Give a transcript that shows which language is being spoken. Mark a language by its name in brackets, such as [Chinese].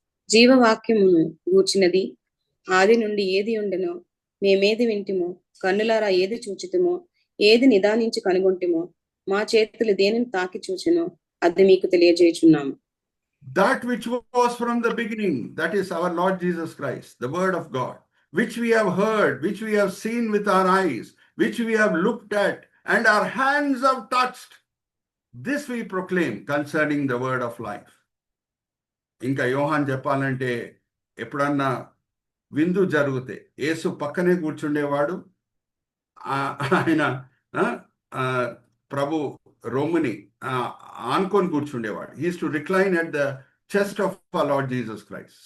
[Telugu] జీవవాక్యమును గూర్చినది ఆది నుండి ఏది ఉండెనో, మేమేది వింటిమో, కన్నులారా ఏది చూచితిమో, ఏది నిదానించి కనుగొంటిమో, మా చేతులు దేనిని తాకి చూచెనో అది మీకు తెలియజేయుచున్నాము. [English] That which was from the beginning, that is our Lord Jesus Christ, the word of God, which we have heard, which we have seen with our eyes, which we have looked at, and our hands have touched. This we proclaim concerning the word of life. [Telugu] ఇంకా యోహాన్ చెప్పాలంటే, ఎప్పుడన్నా విందు జరిగితే యేసు పక్కనే కూర్చుండేవాడు. ఆయన ప్రభు రొమ్ముని ఆనుకొని కూర్చుండేవాడు. [English] He is to recline at the chest of our Lord Jesus Christ.